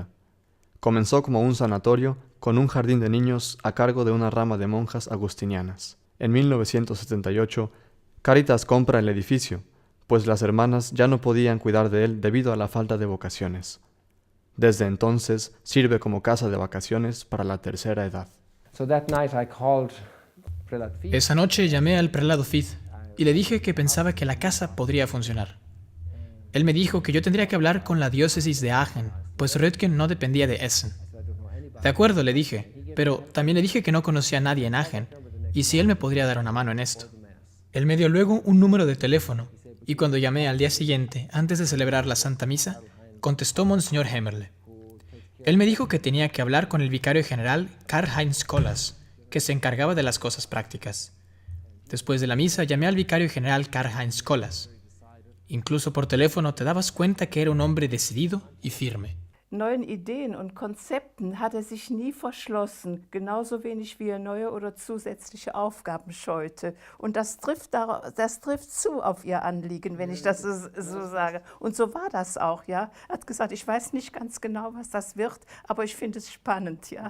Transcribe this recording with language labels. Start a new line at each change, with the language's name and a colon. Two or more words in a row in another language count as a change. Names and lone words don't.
Spanish: Comenzó como un sanatorio con un jardín de niños a cargo de una rama de monjas agustinianas. En 1978, Cáritas compra el edificio, pues las hermanas ya no podían cuidar de él debido a la falta de vocaciones. Desde entonces sirve como casa de vacaciones para la tercera edad.
English: So that night I called Prelate Fied.
Spanish: Esa noche llamé al prelado Fied y le dije que pensaba que la casa podría funcionar. Él me dijo que yo tendría que hablar con la diócesis de Aachen, pues Röttgen no dependía de Essen. De acuerdo, le dije, pero también le dije que no conocía a nadie en Aachen y si él me podría dar una mano en esto. Él me dio luego un número de teléfono y cuando llamé al día siguiente, antes de celebrar la Santa Misa, contestó Monseñor Hemmerle. Él me dijo que tenía que hablar con el vicario general Karl-Heinz Kollas, que se encargaba de las cosas prácticas. Después de la misa llamé al vicario general Karl-Heinz Kollas. Incluso por teléfono te dabas cuenta que era un hombre decidido y firme.
German: Neuen Ideen und Konzepten hat sich nie verschlossen, genauso wenig wie neue oder zusätzliche Aufgaben scheute. Und das trifft zu auf ihr Anliegen, wenn ich das so sage. Und so war das auch, ja. Er hat gesagt, ich weiß nicht ganz genau, was das wird, aber ich finde es spannend, ja.